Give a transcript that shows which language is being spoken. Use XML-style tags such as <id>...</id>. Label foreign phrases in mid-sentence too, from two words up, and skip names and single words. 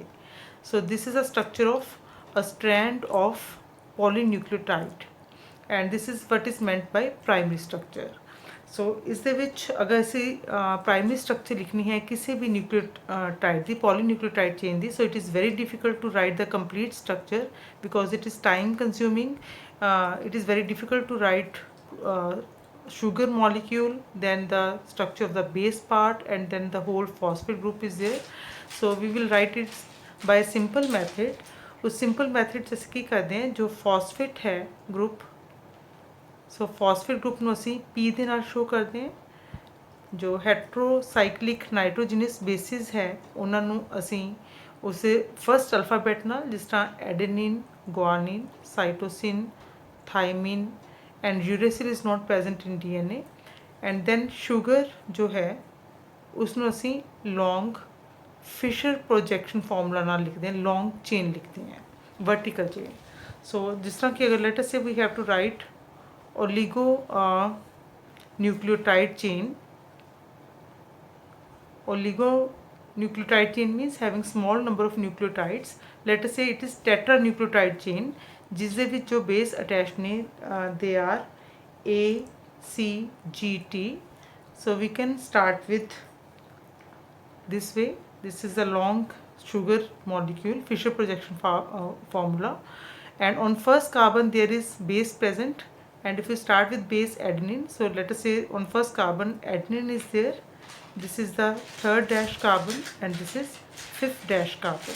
<en>so this is a structure of a strand of polynucleotide, and this is what is meant by primary structure.</en> <pa>ਸੋ ਇਸ ਦੇ ਵਿੱਚ ਅਗਰ ਅਸੀਂ</pa> <en>primary structure</en> <pa>ਲਿਖਣੀ ਹੈ ਕਿਸੇ ਵੀ ਨਿਊਕਲੀਓਟਾਈਡ ਦੀ</pa> <en>polynucleotide chain</en> <pa>ਦੀ,</pa> <en>so it is very difficult to write the complete structure because it is time consuming. It is very difficult to write sugar molecule, then the structure of the base part, and then the whole phosphate group is there. So we will write it by a simple method.</en> <hi>उस</hi> <en>simple method</en> <hi>जैसे कि करते हैं जो phosphate है group, सो</hi> <pa>ਫਾਸਫੇਟ ਗਰੁੱਪ ਨੂੰ ਅਸੀਂ P ਦੇ ਨਾਲ ਸ਼ੋ ਕਰਦੇ ਹਾਂ, ਜੋ</pa> <en>heterocyclic nitrogenous bases</en> <pa>ਹੈ ਉਹਨਾਂ ਨੂੰ ਅਸੀਂ ਉਸੇ</pa> <en>first alphabet</en> <pa>ਨਾਲ, ਜਿਸ ਤਰ੍ਹਾਂ</pa> <en>adenine, guanine, cytosine, thymine and uracil is not present in DNA, and then sugar</en> <pa>ਜੋ ਹੈ ਉਸ ਨੂੰ ਅਸੀਂ</pa> <en>long Fischer projection formula</en> <pa>ਨਾਲ ਲਿਖਦੇ ਹਾਂ,</pa> <en>long chain</en> <pa>ਲਿਖਦੇ ਹਾਂ,</pa> <en>vertical chain.</en> <pa>ਸੋ ਜਿਸ ਤਰ੍ਹਾਂ ਕਿ ਅਗਰ</pa> <en>let us say we have to write oligonucleotide chain. Oligonucleotide chain means having small number of nucleotides. Let us say it is tetranucleotide chain.</en> <pa>ਜਿਸ ਦੇ ਵਿੱਚ ਜੋ ਬੇਸ ਅਟੈਚ ਨੇ</pa> <en>they are A, C, G, T. So we can start with this way. This is a long sugar molecule, Fischer projection formula, and on first carbon there is base present, and if we start with base adenine, so let us say on first carbon adenine is there, this is the third dash carbon and this is fifth dash carbon.</en>